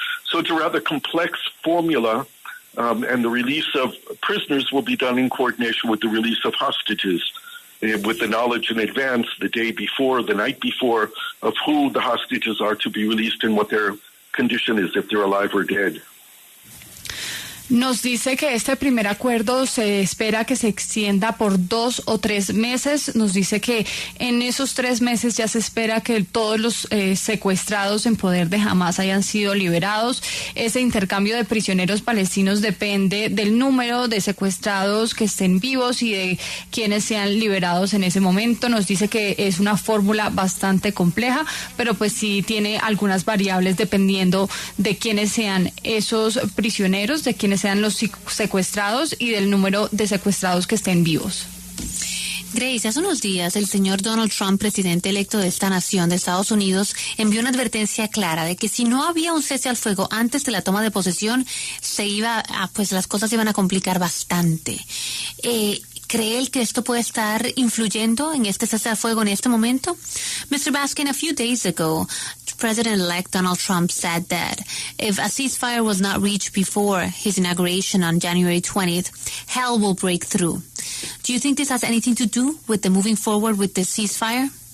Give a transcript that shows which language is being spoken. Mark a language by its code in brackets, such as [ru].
[en] So it's a rather complex formula, and the release of prisoners will be done in coordination with the release of hostages, with the knowledge in advance, the day before, the night before, of who the hostages are to be released and what their condition is, if they're alive or dead. [es] Nos dice que este primer acuerdo se espera que se extienda por 2 o 3 meses. Nos dice que en esos 3 meses ya se espera que todos los secuestrados en poder de Hamas hayan sido liberados. Ese intercambio de prisioneros palestinos depende del número de secuestrados que estén vivos y de quienes sean liberados en ese momento. Nos dice que es una fórmula bastante compleja, pero pues sí tiene algunas variables dependiendo de quiénes sean esos prisioneros, de quienes sean los secuestrados y del número de secuestrados que estén vivos. Grace, hace unos días el señor Donald Trump, presidente electo de esta nación de Estados Unidos, envió una advertencia clara de que si no había un cese al fuego antes de la toma de posesión, las cosas iban a complicar bastante. ¿Cree él que esto puede estar influyendo en este cese al fuego en este momento? [en] Mr. Baskin, a few days ago, President-elect Donald Trump said that if a ceasefire was not reached before his inauguration on January 20th, hell will break through. Do you think this has anything to do with the moving forward with the ceasefire?